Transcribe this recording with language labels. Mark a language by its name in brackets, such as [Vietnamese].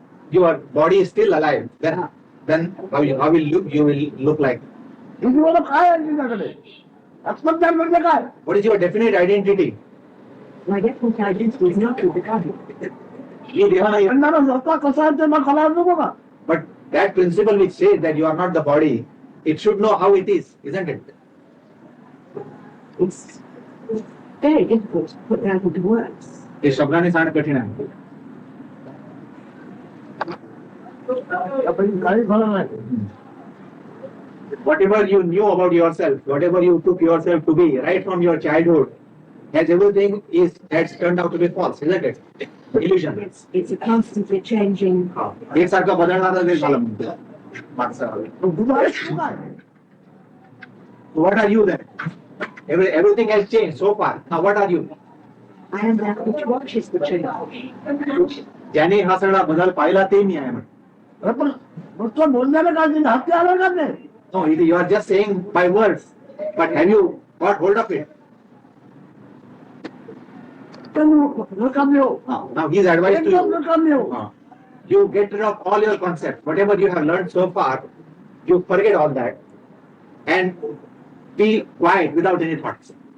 [English] Your body is still alive. Then how you will look like? [Marathi] तुझी ओळख काय आहे तुझ्याकडे आत्मज्ञान म्हणजे काय. [English] What is your definite identity? My definite identity is not with the body. [Marathi] म्हणणारा स्वतः कसा आहे ते मग खला नको का. [English] But that principle which says that you are not the body, it should know how it is, isn't it? It's very difficult to put that into words. [Marathi] हे शब्दाने सांगणं कठीण आहे. आपण काही खरं नाही. [English] Whatever you knew about yourself, whatever you took yourself to be right from your childhood, has everything has turned out to be false, isn't it? Illusion. It's a constantly changing. [Marathi] एकसारखं बदलणारं जे झालं म्हणतो माणसाला. [English] What are you then? Everything has changed so far. Now what are you? I am that which watches the change. [Marathi] ज्याने हा सगळा बदल पाहिला ते मी आहे म्हणतो. पण नुसतं बोलण्याला काय ते हाती आलं का ते. [English] No, you are just saying by words, but have you got hold of it? Now his advice to you, you get rid of all your concepts, whatever you have learned so far, you forget all that and be quiet without any thoughts.